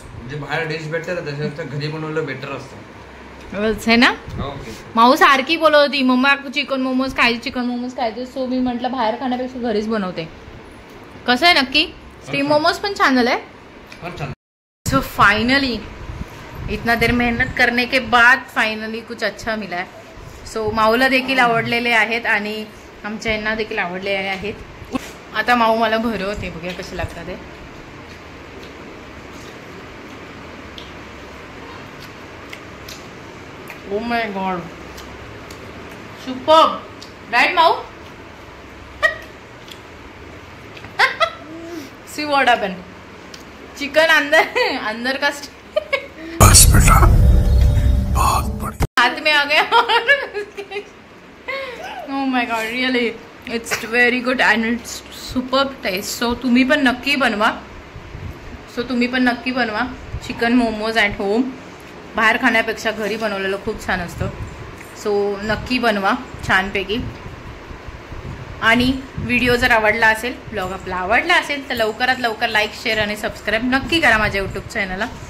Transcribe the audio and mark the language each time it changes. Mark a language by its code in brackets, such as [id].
[mr] जे बाहेर डिश भेटते ना त्याच्यापेक्षा घरी बनवलं बेटर असतं, [hi] है ना. [mr] माऊ सारखी बोलत होती मम्मा चिकन मोमोज खायचे. सो मी म्हटलं बाहेर खाण्यापेक्षा घरीच बनवते. कसं आहे नक्की? स्टीम मोमोज पण छान झालंय. [hi] सो फाइनली इतना देर मेहनत करने के बाद फाइनली कुछ अच्छा मिला है. [mr] सो माऊला देखील आवडलेले आहेत आणि आमच्या यांना देखील आवडलेले आहेत. आता माऊ मला भरवते, बघूया कसे लागतात ते. [en] Oh my god, super. Right माऊ? See what happened. [hi] चिकन अंदर का बस बेटा, बहुत बढ़िया. हाथ में आ गया. [en] Oh my god, really it's very good and it's superb taste. [mr] So तुम्ही पण नक्की बनवा चिकन मोमोज [en] At home. [mr] बाहेर खाण्यापेक्षा घरी बनवलेलं खूप छान असतं. सो नक्की बनवा छानपैकी. आणि व्हिडिओ जर आवडला असेल, ब्लॉग आपला आवडला असेल तर लवकरात लवकर लाईक, शेअर आणि सबस्क्राईब नक्की करा माझ्या यूट्यूब चॅनलला.